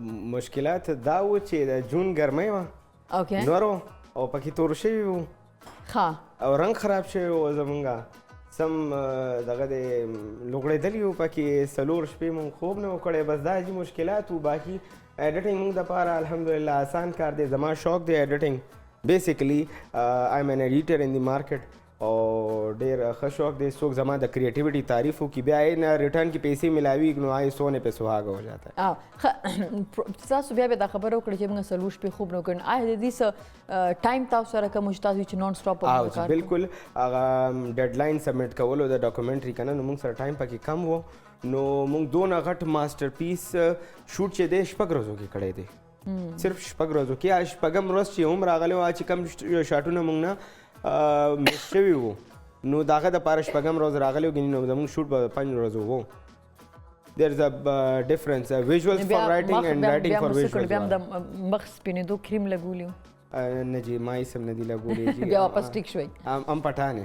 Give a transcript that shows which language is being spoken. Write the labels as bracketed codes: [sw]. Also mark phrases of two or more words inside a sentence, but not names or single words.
[ps] مشکلات دا و چې د جون ګرمۍ وه نور و او پکې تور شوي وو او رنګ خراب شوی و زمونږ سم دغه د لوغړېدلي وو پکې 4 شپې مونږ خوب نه و کړی بس دا عجیب مشکلات وو باقي ایډیټنګ مونږ دپاره الحمدلله آسان کار دی زما شوق دی ایډیټنګ [en] basically I am an editor in the market [ps] او ډېر ښه شوق دی څوک زما د کریټیویټي تعریف وکړي بیا یې نه ریټرن کې پیسې ملاویږي نو آی [ur] سونے پہ سہاگا ہو جاتا [ps] ہے تاسو بیا به دا خبره وکړه چې موږ 4 شپې خوب نه وکړو آیا د دې څه ټایم تاسو سره کوم چې تاسو چې [en] non stop [ps] کار بالکل هغه ډیډلاین سبمټ کولو د ډاکومنټري که نه نو موږ سره ټایم پکې کم و نو موږ دونه غټ ماسټر پیس شوټ چې دی 6 ورځو کې کړی دی صرف شپږ ورځو کې شپږم ورځ چې هم راغلی و چې کوم شاټونه موږ نه میس شوي وو نو د هغه دپاره شپږم ورځ راغلی و نو زموږ شوټ به 5 ورځو و. [en] There is a difference, visuals for writing and writing for visuals. [ps] بیا د مخ سپینېدو کریم لګولی نه جی ما یې سم نه دي لګولی جی بیا واپس ټیک شوی [ur] هم پټان ہے